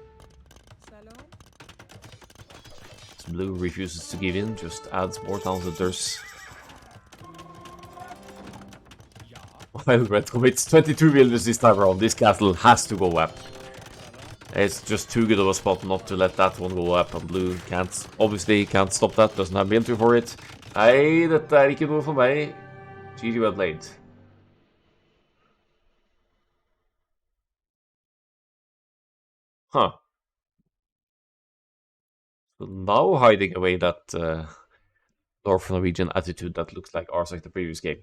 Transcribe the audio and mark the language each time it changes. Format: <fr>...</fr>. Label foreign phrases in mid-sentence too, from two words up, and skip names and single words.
<en>Blue refuses to give in, just adds more town hunters. While Red commits 22 villagers this time around, this castle has to go up. It's just too good of a spot not to let that one go up, and Blue obviously can't stop that, doesn't have military for it.</en> <no>Nei, dette ikke noe for meg.</no> <en>GG, well played. Huh. So now hiding away that North Norwegian attitude that looks like ours like the previous game.</en>